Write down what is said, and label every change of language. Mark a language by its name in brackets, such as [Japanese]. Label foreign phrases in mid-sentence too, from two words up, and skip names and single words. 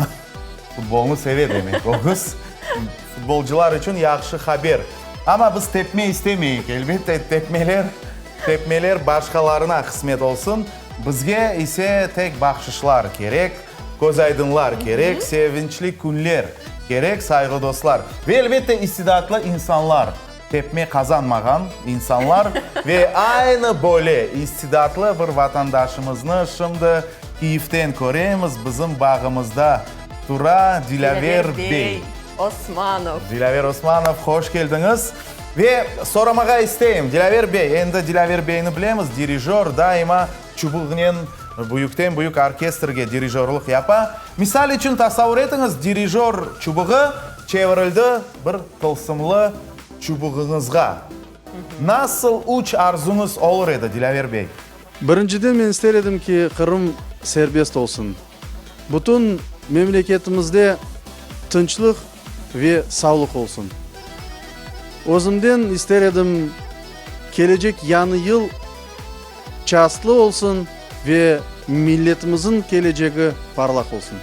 [Crimean Tatar] Futbolunu sever demek Oguz. Futbolcular için yaxşı haber. Ama biz tepme istemeyik. Elbette tepmeler başkalarına kısmet olsun. Bizge ise tek bahşişlar gerek, göz aydınlar gerek, sevinçli günler gerek saygı dostlar. Ve elbette istidatlı insanlar, tepme kazanmagan insanlar ve aynı böyle istidatlı bir vatandaşımızı şimdi Kiyif'ten göremiz bizim bağımızda. Tura Dilaver Bey. Osmanov. Dilaver Osmanov, hoş geldiniz. Ve soramağa isteyim, Dilaver Bey, endi Dilaver Bey'ni bilemiz, dirijör daima çubuğunun büyükten büyük orkestrge dirijörlük yapa. Misal için tasavvur etiniz, dirijör çubuğu çevrildi bir tılsımlı çubuğunuzga. Nasıl uç arzunuz olur edi Dilaver Bey? Birinciden men isterim ki Kırım serbest olsun. Bütün memleketimizde tinchlik ve sağlık olsun. Özümden isterim gelecek yanı yıl çastlı olsun ve milletimizin geleceği parlak olsun.